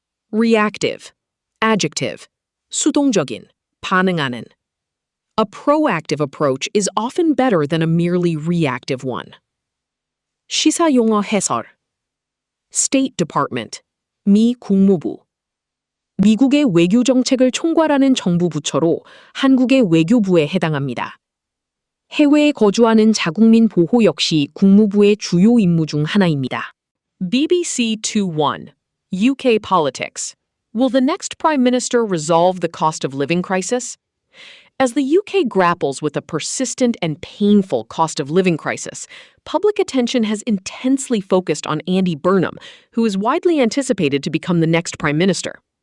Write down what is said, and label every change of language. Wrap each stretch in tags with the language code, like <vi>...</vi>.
<en>Reactive, adjective,</en> <ko>수동적인, 반응하는.</ko> <en>A proactive approach is often better than a merely reactive one.</en> <ko>시사 용어 해설.</ko> <en>State Department,</en> <ko>미 국무부. 미국의 외교 정책을 총괄하는 정부 부처로 한국의 외교부에 해당합니다. 해외에 거주하는 자국민 보호 역시 국무부의 주요 임무 중 하나입니다.</ko> <en>BBC 2-1, UK politics. Will the next Prime Minister resolve the cost of living crisis? As the UK grapples with a persistent and painful cost of living crisis, public attention has intensely focused on Andy Burnham, who is widely anticipated to become the next Prime Minister.</en>